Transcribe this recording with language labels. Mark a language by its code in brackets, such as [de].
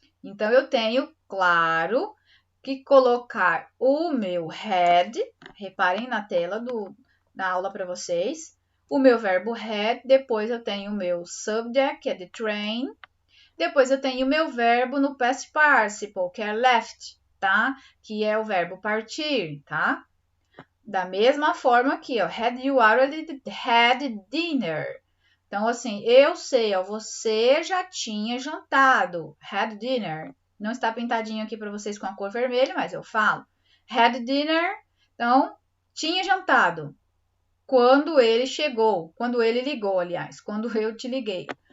[pt] Então, eu tenho, claro, que colocar o meu had, reparem na tela da aula para vocês, o meu verbo had, depois eu tenho o meu subject, que é the train, depois eu tenho o meu verbo no past participle, que é left, tá? Que é o verbo partir, tá? Da mesma forma aqui, ó, [en] had you already had dinner? [pt] Então, assim, eu sei, ó, você já tinha jantado, had dinner. Não está pintadinho aqui para vocês com a cor vermelha, mas eu falo. Had dinner, então, tinha jantado. Quando ele chegou, quando ele ligou, aliás, quando eu te liguei.